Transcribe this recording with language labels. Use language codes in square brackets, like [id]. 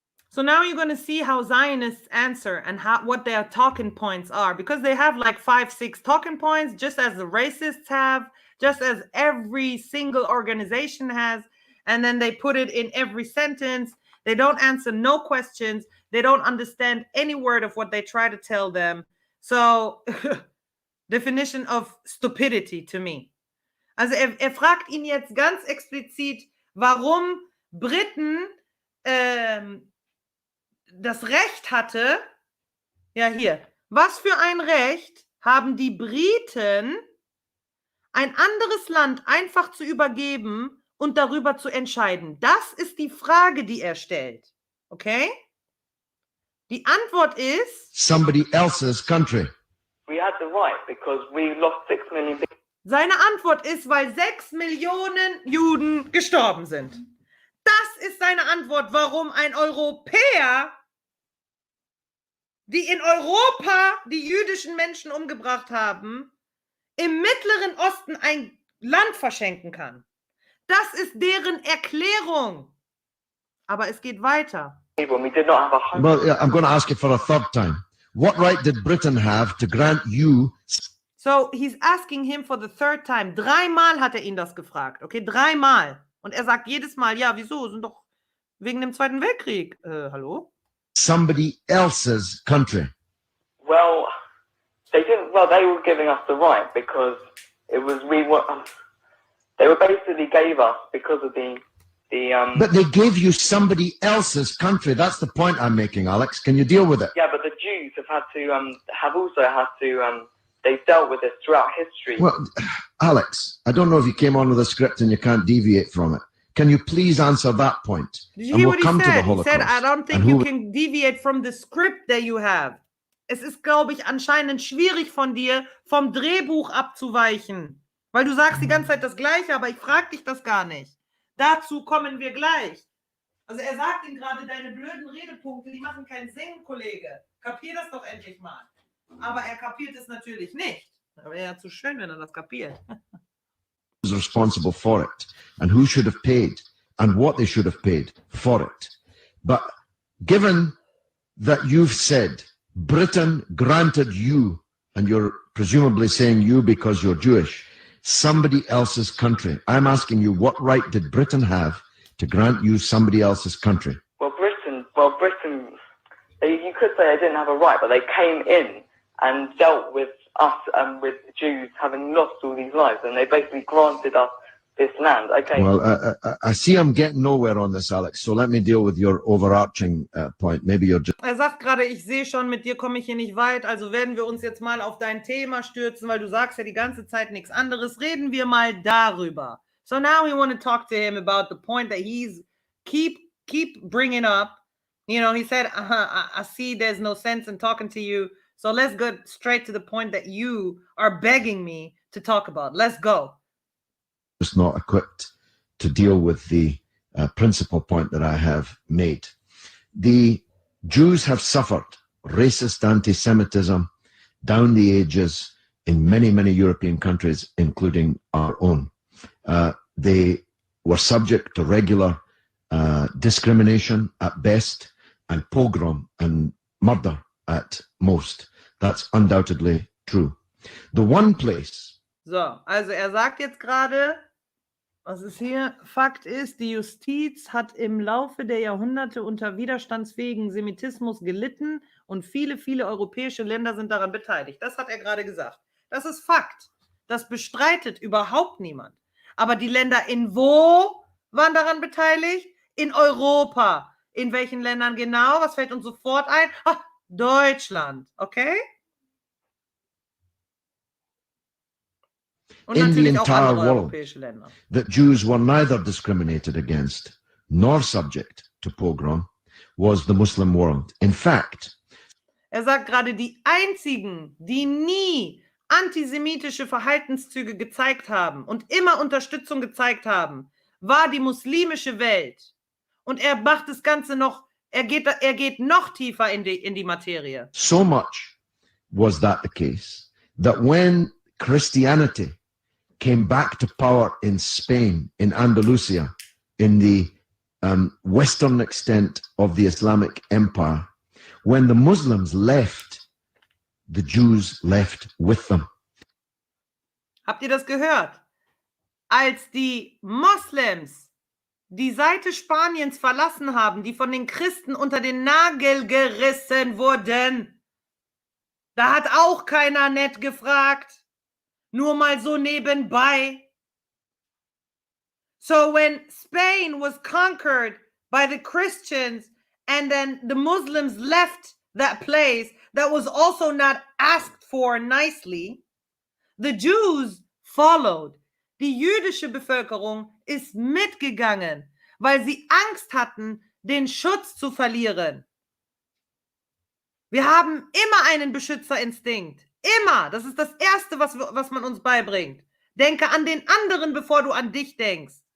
[en] So now you're going to see how Zionists answer and what their talking points are, because they have like 5, 6 talking points, just as the racists have, just as every single organization has, and then they put it in every sentence. They don't answer no questions. They don't understand any word of what they try to tell them. So, definition of stupidity to me. [de] Also fragt ihn jetzt ganz explizit, warum Briten das Recht hatte, ja hier, was für ein Recht haben die Briten, ein anderes Land einfach zu übergeben und darüber zu entscheiden? Das ist die Frage, die er stellt. Okay? Die Antwort ist... [en] Somebody else's country. We had the right because we lost 6 million people. [de] Seine Antwort ist, weil 6 Millionen Juden gestorben sind. Das ist seine Antwort, warum ein Europäer, die in Europa die jüdischen Menschen umgebracht haben, im Mittleren Osten ein Land verschenken kann. Das ist deren Erklärung. Aber es geht weiter. [en] Well, yeah, I'm going to ask you for a third time. What right did Britain have to grant you... So, he's asking him for the third time. [de] 3-mal hat er ihn das gefragt. Okay, 3-mal. Und er sagt jedes Mal, ja, wieso? Sind doch wegen dem Zweiten Weltkrieg. Hallo? [en] Somebody else's country. Well, they didn't. Well, they were giving us the right because it was they were basically gave us because of the. But they gave you somebody else's country. That's the point I'm making, Alex. Can you deal with it? Yeah, but the Jews have had to they've dealt with this throughout history. Well, Alex, I don't know if you came on with a script and you can't deviate from it. Can you please answer that point? Did you hear what he said? He said, I don't think you can deviate from the script that you have. [de] Es ist, glaube ich, anscheinend schwierig von dir, vom Drehbuch abzuweichen. Weil du sagst die ganze Zeit das Gleiche, aber ich frage dich das gar nicht. Dazu kommen wir gleich. Also er sagt ihm gerade, deine blöden Redepunkte, die machen keinen Sinn, Kollege. Kapier das doch endlich mal. Aber er kapiert es natürlich nicht. Aber wäre ja zu schön, wenn er das kapiert. [en] Who's responsible for it and who should have paid and what they should have paid for it. But given that you've said Britain granted you, and you're presumably saying you because you're Jewish, somebody else's country, I'm asking you, what right did Britain have to grant you somebody else's country? Well, Britain, you could say they didn't have a right, but they came in and dealt with us with Jews having lost all these lives, and they basically granted us this land. Okay. Well, I see I'm getting nowhere on this, Alex. So let me deal with your overarching point. Maybe you're just. [de] Sagt gerade, ich sehe schon, mit dir komme ich hier nicht weit, also werden wir uns jetzt mal auf dein Thema stürzen, weil du sagst ja die ganze Zeit nichts anderes. Reden wir mal darüber. [en] So now we want to talk to him about the point that he's keep bringing up. You know, he said, I see there's no sense in talking to you. So let's go straight to the point that you are begging me to talk about. Let's go. Just not equipped to deal with the principal point that I have made. The Jews have suffered racist anti-Semitism down the ages in many, many European countries, including our own. They were subject to regular discrimination at best and pogrom and murder at most. That's undoubtedly true. The one place. [de] So, also sagt jetzt gerade, was ist hier? Fakt ist, die Justiz hat im Laufe der Jahrhunderte unter widerstandsfähigen Semitismus gelitten und viele, viele europäische Länder sind daran beteiligt. Das hat er gerade gesagt. Das ist Fakt. Das bestreitet überhaupt niemand. Aber die Länder in wo waren daran beteiligt? In Europa. In welchen Ländern genau? Was fällt uns sofort ein? Ach, Deutschland. Okay? [en] In the entire world, that Jews were neither discriminated against nor subject to pogrom was the Muslim world. In fact, [de] sagt gerade, die einzigen, die nie antisemitische Verhaltenszüge gezeigt haben und immer Unterstützung gezeigt haben, war die muslimische Welt. Und er macht das Ganze noch, er geht noch tiefer in die Materie. [en] So much was that the case that when Christianity came back to power in Spain, in Andalusia, in the western extent of the Islamic Empire, when the Muslims left, the Jews left with them. [de] Habt ihr das gehört? Als die Moslems die Seite Spaniens verlassen haben, die von den Christen unter den Nagel gerissen wurden, da hat auch keiner nett gefragt. Nur mal so nebenbei. [en] So when Spain was conquered by the Christians and then the Muslims left that place that was also not asked for nicely, the Jews followed. [de] Die jüdische Bevölkerung ist mitgegangen, weil sie Angst hatten, den Schutz zu verlieren. Wir haben immer einen Beschützerinstinkt. Immer. Das ist das Erste, was man uns beibringt. Denke an den anderen, bevor du an dich denkst.